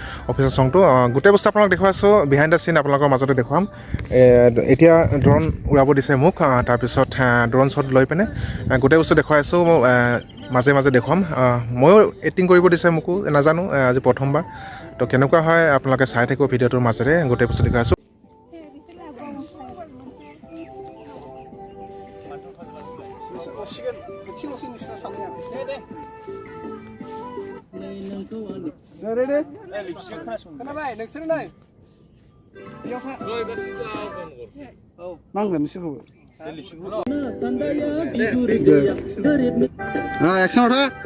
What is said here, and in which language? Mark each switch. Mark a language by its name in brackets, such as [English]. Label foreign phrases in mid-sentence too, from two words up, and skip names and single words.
[Assamese] অফিচিয়েল চংটো গোটেই বস্তু আপোনালোক দেখুৱাইছোঁ, [English] behind the scene [Assamese] আপোনালোকৰ মাজতে দেখুৱাম। এতিয়া ড্ৰোন উৰাব দিছে মোক, তাৰপিছত [English] drone shot [Assamese] লৈ পিনে গোটেই বস্তু দেখুৱাইছোঁ, মাজে মাজে দেখুৱাম। ময়ো এক্টিং কৰিব দিছে মোকো, নাজানো আজি প্ৰথমবাৰ। তো কেনেকুৱা হয় আপোনালোকে চাই থাকিব ভিডিঅ'টোৰ মাজেৰে, গোটেই বস্তু দেখুৱাইছোঁ। [Bodo] खोनाबाय नोंसोरलाय बेयाव फा नांगोन बिसोरखौबो एक्सन उठा